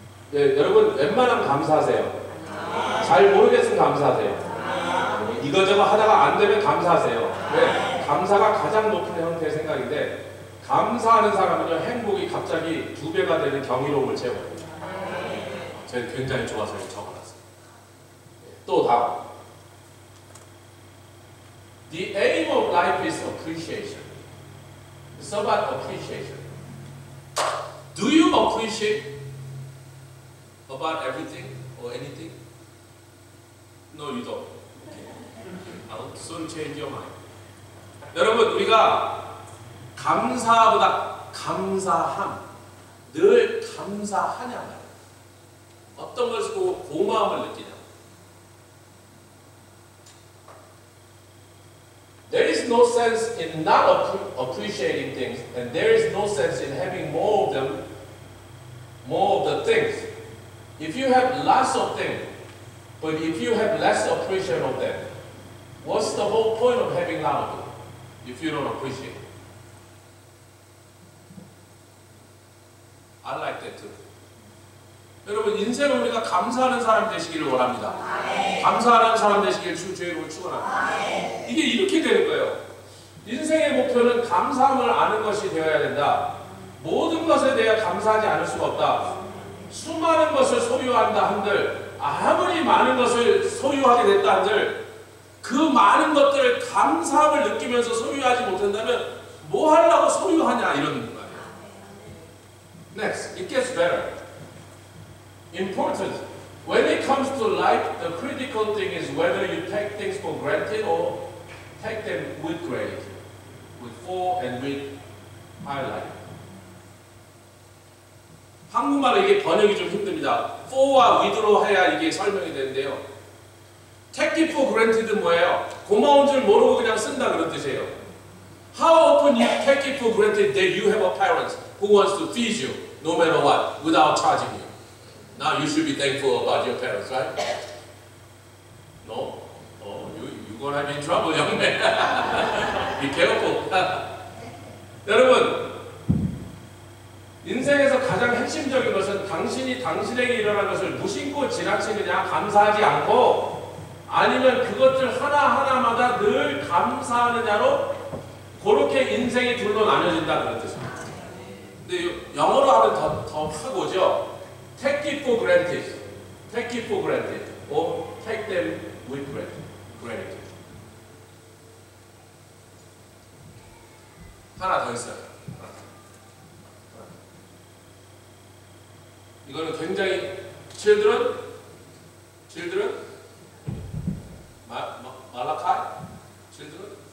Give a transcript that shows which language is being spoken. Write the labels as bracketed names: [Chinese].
[Korean] 네, 여러분 웬만하면 감사하세요. 잘 모르겠으면 감사하세요. 이거저거 하다가 안 되면 감사하세요. 왜? 감사가 가장 높은 형태의 생각인데 감사하는 사람은요 행복이 갑자기 2배가 되는 경이로움을 채워요. 제가 굉장히 좋아서 적어놨어요. 또 다음. [English] The aim of life is appreciation. It's about appreciation. Do you appreciate about everything or anything? No, you don't. Okay. I'll soon change your mind. [Korean] 여러분, 우리가 감사보다 감사함, 늘 감사하냐 말이야. 어떤 것을 보고 고마움을 느끼냐. [English] There is no sense in not appreciating things, and there is no sense in having more of them, more of the things. If you have lots of things, but if you have less appreciation of them, what's the whole point of having a lot of them if you don't appreciate it? I like that too. [Korean] 여러분 인생은 우리가 감사하는 사람 되시기를 원합니다. 감사하는 사람 되시기를 주의 이름으로 축원합니다. 이게 이렇게 되는 거예요. 인생의 목표는 감사함을 아는 것이 되어야 된다. 모든 것에 대해 감사하지 않을 수가 없다. 수많은 것을 소유한다 한들 아무리 많은 것을 소유하게 됐다 한들 그 많은 것들을 감사함을 느끼면서 소유하지 못한다면 뭐 하려고 소유하냐 이런 거예요. [English] Next, it gets better. Important. When it comes to life, the critical thing is whether you take things for granted or take them with gratitude, with full and with highlight. [Korean] 한국말로 이게 번역이 좀 힘듭니다. for와 with로 해야 이게 설명이 되는데요. [English] take it for granted [Korean] 뭐예요? 고마운 줄 모르고 그냥 쓴다 그런 뜻이에요. [English] How often you take it for granted that you have a parent who wants to feed you no matter what without charging you? Now you should be thankful about your parents, right? No? Oh, you're gonna be in trouble, young man. Be careful. [Korean] 여러분, 인생에서 가장 핵심적인 것은 당신이 당신에게 일어난 것을 무심코 지나치느냐, 감사하지 않고 아니면 그것들 하나하나마다 늘 감사하느냐로 그렇게 인생이 둘로 나눠진다 그런 뜻입니다. 근데 영어로 하면 더 확 오죠. [English] Take it for granted. Take it for granted. Or take them with gratitude. [Korean] 하나 더 있어요. 이거는 굉장히 children Malachi children.